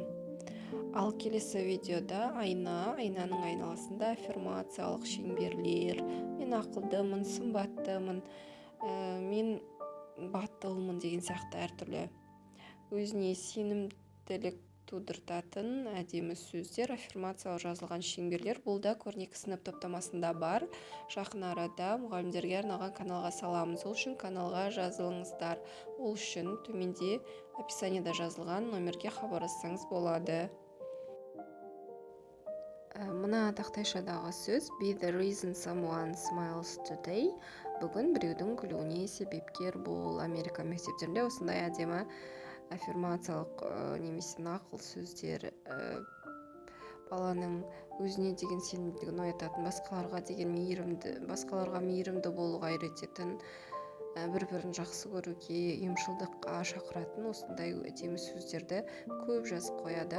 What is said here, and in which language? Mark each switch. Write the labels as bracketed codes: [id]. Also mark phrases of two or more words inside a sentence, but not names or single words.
[kk] Ал келесі видеода айнаның айналасында аффирмациялық шеңберлер, мен ақылдымын, сымбаттымын, мен батылмын деген сияқты әртүрлі өзіне сенімділік тудыртатын әдемі сөздер, аффирмациялық жазылған шеңберлер бұл да көрнекі сынып топтамасында бар. Жақын арада мұғалімдерге арналған каналға саламыз. Ол үшін каналға жазылыңыздар. Ол үшін төменде описаниеда жазылған номерге хабарлассаңыз болады. Мына тақтайшадағы сөз [en] be the reason someone smiles today. [kk] Бүгін біреудің күлуіне себепкер бол. Америка мектептерінде осындай әдемі аффирмациялық немесе нақыл сөздер баланың өзіне деген сенімділігін оятатын, басқаларға мейірімді болуға үйрететін, бір-бірін жақсы көруге, ұйымшылдыққа шақыратын осындай әдемі сөздерді көп жазып қояды.